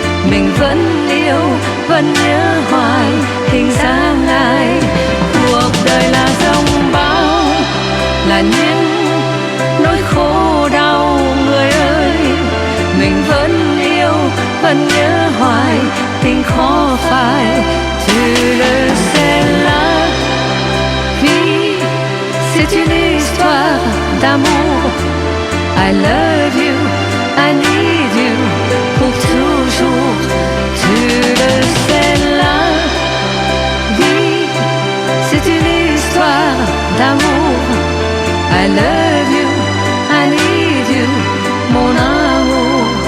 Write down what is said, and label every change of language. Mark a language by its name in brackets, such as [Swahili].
[Vietnamese] Mình vẫn yêu, vẫn nhớ hoài hình dáng ai. Cuộc đời là dòng bão, là những nỗi khổ đau người ơi. Mình vẫn yêu, vẫn nhớ hoài tình khó phai. [French] Tu le sais la vie, c'est une histoire d'amour. [English] I love you, I need you [French] pour toujours. Tu le sais la vie, c'est une histoire d'amour. [English] I love you, I need you, [French] mon amour.